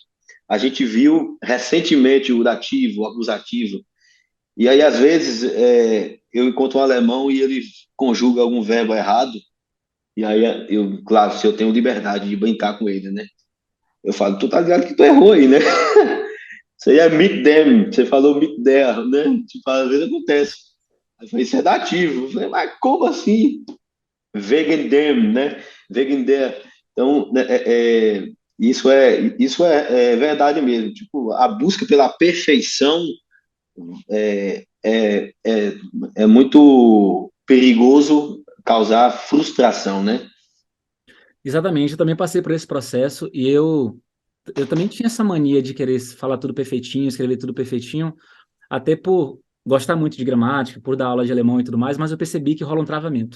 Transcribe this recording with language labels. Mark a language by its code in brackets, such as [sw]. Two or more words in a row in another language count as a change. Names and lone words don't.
[pt] A gente viu recentemente o dativo, o acusativo, e aí às vezes eu encontro um alemão e ele conjuga algum verbo errado, e aí eu, claro, se eu tenho liberdade de brincar com ele, né? Eu falo, tu tá ligado que tu errou aí, né? Isso aí é [de] meet them, [pt] você falou [de] meet there, [pt] né? Tipo, às vezes acontece. Aí eu falei, isso é dativo. Eu falei, mas como assim? [de] Wegen dem, né? Wegen der. [pt] Então, né, isso é verdade mesmo. Tipo, a busca pela perfeição é muito perigoso causar frustração, né? Exatamente, eu também passei por esse processo e eu também tinha essa mania de querer falar tudo perfeitinho, escrever tudo perfeitinho, até por gostar muito de gramática, por dar aula de alemão e tudo mais, mas eu percebi que rola um travamento.